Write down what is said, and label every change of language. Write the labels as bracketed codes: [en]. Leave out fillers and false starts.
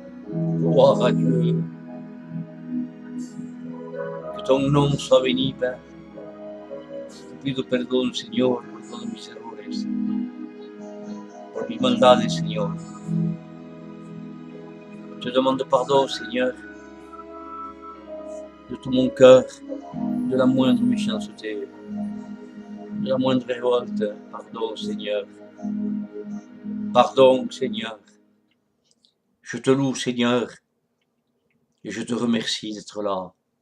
[fr] Gloire à Dieu. Que ton nom soit béni, Père. [es] Te pido perdón, Señor, por todos mis errores, por mis maldades, Señor. [fr] Je te demande pardon, Seigneur, de tout mon cœur, de la moindre méchanceté, de la moindre révolte. Pardon, Seigneur. Pardon, Seigneur. Je te loue, Seigneur, et je te remercie d'être là.